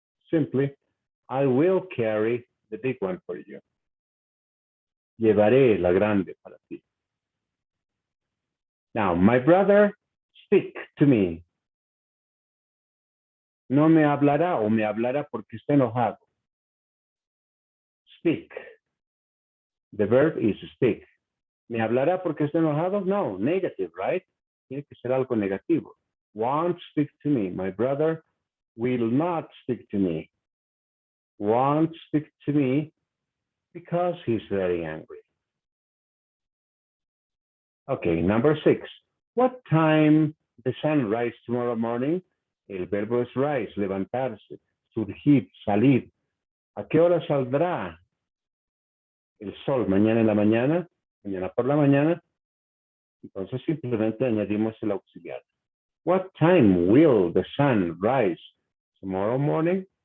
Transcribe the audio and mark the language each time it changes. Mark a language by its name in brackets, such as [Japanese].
[English] Simply, I will carry the big one for you. [Spanish] Llevaré la grande para ti. [English] Now, my brother, speak to me. [Spanish] No me hablará o me hablará porque está enojado. Speak. [English] The verb is speak. [Spanish] ¿Me hablará porque está enojado? [English] No, negative, right? [Spanish] Tiene que ser algo negativo. [English] Won't speak to me. My brother will not speak to me. Won't speak to me because he's very angry. Okay, number 6. What time the sun rise tomorrow morning? [Spanish] El verbo es rise, levantarse, surgir, salir. ¿A qué hora saldrá el sol? Mañana en la mañana, mañana por la mañana. Entonces simplemente añadimos el auxiliar. [English] What time will the sun rise tomorrow morning?